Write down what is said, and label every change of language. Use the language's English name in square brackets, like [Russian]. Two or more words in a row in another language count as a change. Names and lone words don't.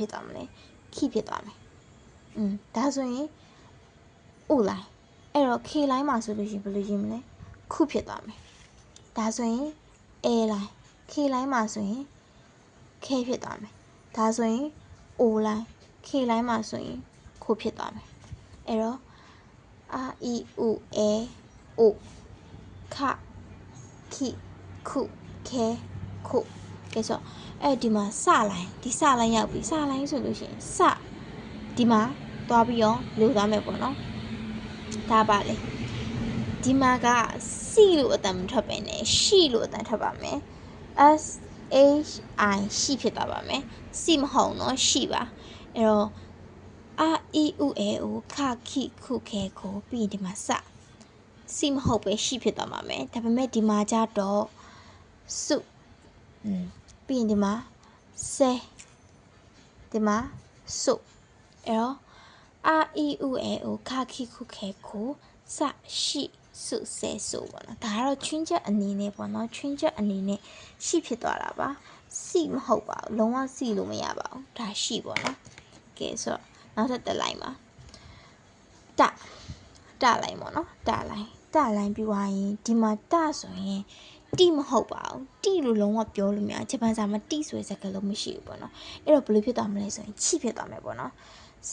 [Burmese] ဖြစ်သွားမလဲ key ဖြစ်သွားမယ်ဒါဆိုရင် u လိုင်းအဲ့တော့ k လိုင်းမှာဆိုလို့ရှိရင်ဘယ်လိုရေးမလဲခုဖြစ်သွားမယ်ဒါဆိုရင် a လိုင်း k လိုင်းမှာဆိုရင် k ဖြစ်သွားမယ်ဒါဆိုရင် o လိုင်း k လိုင်းမှာဆို ရင်ခုဖြစ်သွားမယ်အဲ့တော့ e u a o ခခိခုခဲခု ကဲဆိုအဲ့ဒီမှာစလိုင်းဒီစလိုင်းရောက်ပြီစလိုင်းဆိုလို့ရှိရင်စဒီမှာသွားပြီးတော့လိုသွားမယ်ပေါ့နော်ဒါပါလေဒီမှာက စီလို့အတန်မထွက်ပဲနဲ့ရှိလို့အတန်ထွက်ပါမယ် s h i ရှိဖြစ်သွားပါမယ်စီမဟုတ်နော်ရှိပါအဲ့တော့ a e u e o ခခိခုခဲကိုပြီးရင်ဒီမှာစစီမဟုတ်ပဲရှိဖြစ်သွားမှာမယ်ဒါပေမဲ့ဒီမှာကြတော့စုပြီးရင်ဒီမှာဆဲဒီမှာစုအဲ့တော့ a e u e o ခခိခုခဲကိုစရှိစုဆဲစုပေါ့နော်ဒါကတော့ချွင်းချက်အနေနဲ့ပေါ့နော်ချွင်းချက်အနေနဲ့ရှိဖြစ်သွားတာပါစီမဟုတ်ပါဘူးလုံးဝစီလို့မရ ပါဘူးဒါရှိပေါ့နော်ကဲဆိုတော့နောက်ထပ်တစ်လိုက်ပါတလိုင်းပေါ့နော်တလိုင်းပြီးသွားရင်ဒီမှာတဆိုရင်တိမဟုတ်ပါဘူးတိလို့လုံးဝပြောလို့မရဂျပန်စာမှာတိဆိုတဲ့စကားလုံးမရှိဘူးပေါ့နော်အဲ့တော့ဘယ်လိုဖြစ်သွားမလဲဆိုရင်ချိဖြစ်သွားမယ်ပေါ့နော် C